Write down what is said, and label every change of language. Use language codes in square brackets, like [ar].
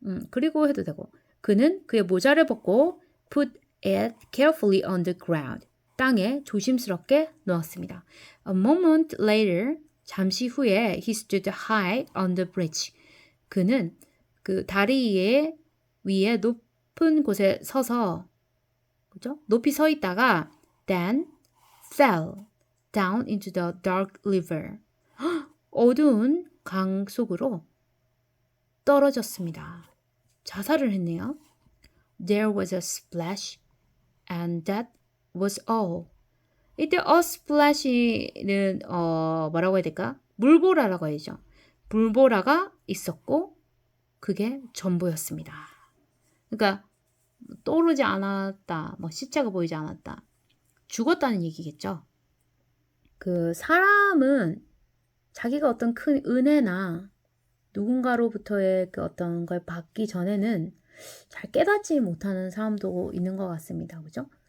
[ko] 그리고 해도 되고 그는 그의 모자를 벗고 [en] put it carefully on the ground. [ko] 땅에 조심스럽게 놓았습니다. [en] A moment later, [ko] 잠시 후에 [en] he stood high on the bridge. [ko] 그는 그 다리 위에 높은 곳에 서서 그죠? 높이 서 있다가 [en] then fell down into the dark river. [ko] 어두운 강 속으로 떨어졌습니다. 자살을 했네요. [en] There was a splash and that was all. [ko] 이때 a splash는 뭐라고 해야 될까? 물보라라고 해야죠. 물보라가 있었고 그게 전부였습니다. 그러니까 떠오르지 않았다. 뭐 시체가 보이지 않았다. 죽었다는 얘기겠죠. 그 사람은 자기가 어떤 큰 은혜나 누군가로부터의 그 어떤 걸 받기 전에는 잘 깨닫지 못하는 사람도 있는 것 같습니다. 그죠?